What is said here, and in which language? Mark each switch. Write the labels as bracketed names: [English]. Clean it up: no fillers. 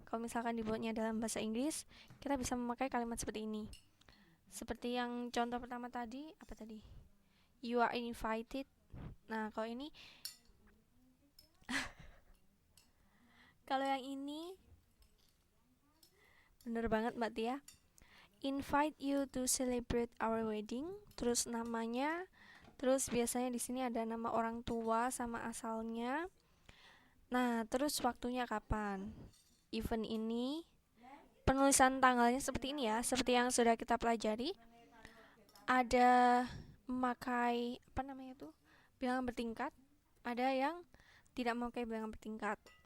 [Indonesian] Kalau misalkan dibuatnya dalam bahasa Inggris, kita bisa memakai kalimat seperti ini. Seperti yang contoh pertama tadi, apa tadi? [English] You are invited. [Indonesian] Nah, kalau ini kalau yang ini bener banget Mbak Tia. [English] Invite you to celebrate our wedding. [Indonesian] Terus namanya. Terus biasanya di sini ada nama orang tua sama asalnya. Nah, terus waktunya kapan? Event ini penulisan tanggalnya seperti ini ya, seperti yang sudah kita pelajari. Ada memakai bilangan bertingkat, ada yang tidak memakai bilangan bertingkat.